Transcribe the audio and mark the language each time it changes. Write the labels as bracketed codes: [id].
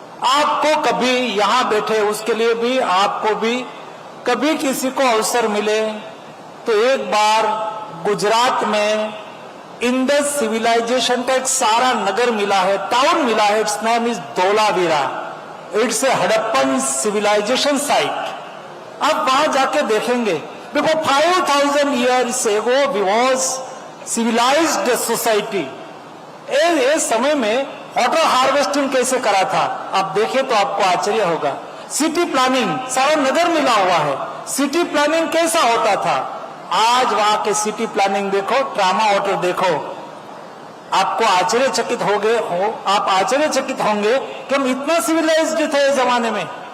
[hi] आपको कभी यहाँ बैठे, उसके लिए भी, आपको भी कभी किसी को अवसर मिले तो एक बार गुजरात में इंडस सिविलाइजेशन का एक सारा नगर मिला है, टाउन मिला है, [en] Its name is Dholavira, it's a Harappan civilisation site. [hi] आप वहां जाके देखेंगे, देखो [en] 5000 years ago we was civilized society। [hi] इस समय में वाटर हार्वेस्टिंग कैसे करा था आप देखें तो आपको आश्चर्य होगा। सिटी प्लानिंग, सारा नगर मिला हुआ है, सिटी प्लानिंग कैसा होता था। आज वहां के सिटी प्लानिंग देखो, ट्रामा वाटर देखो, आपको आश्चर्यचकित आप आश्चर्यचकित होंगे कि हम इतना सिविलाइज्ड थे इस जमाने में।